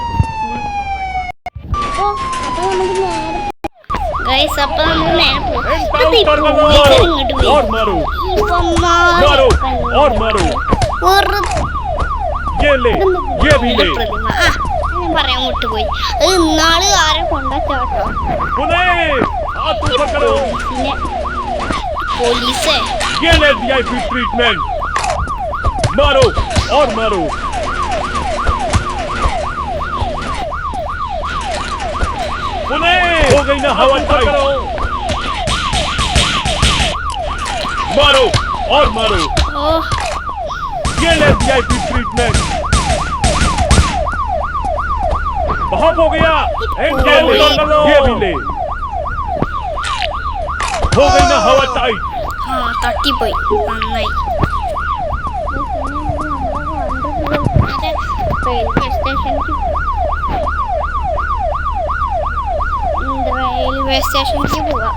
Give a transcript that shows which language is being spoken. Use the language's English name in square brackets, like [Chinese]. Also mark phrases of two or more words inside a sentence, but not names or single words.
[Malayalam] അപ്പൊ നമുക്ക് നേരെ ഗൈസ്, അപ്പൊ നമ്മൾ നേരെ ഞാൻ പറയാൻ വിട്ടുപോയി. അത് ഇന്നാള് ആരെ കൊണ്ടുവച്ചോട്ടോ പോലീസേ. [Hindi] मारो और मारो। हो गई ना हवा टाइट। मारो और मारो। ये ले वीआईपी ट्रीटमेंट। बहुत हो गया। ये भी ले। हो गई ना हवा टाइट। हाँ तटी [Malayalam] പോയി നന്നായി. റെയിൽവേ സ്റ്റേഷനിലേക്ക് പോവാം.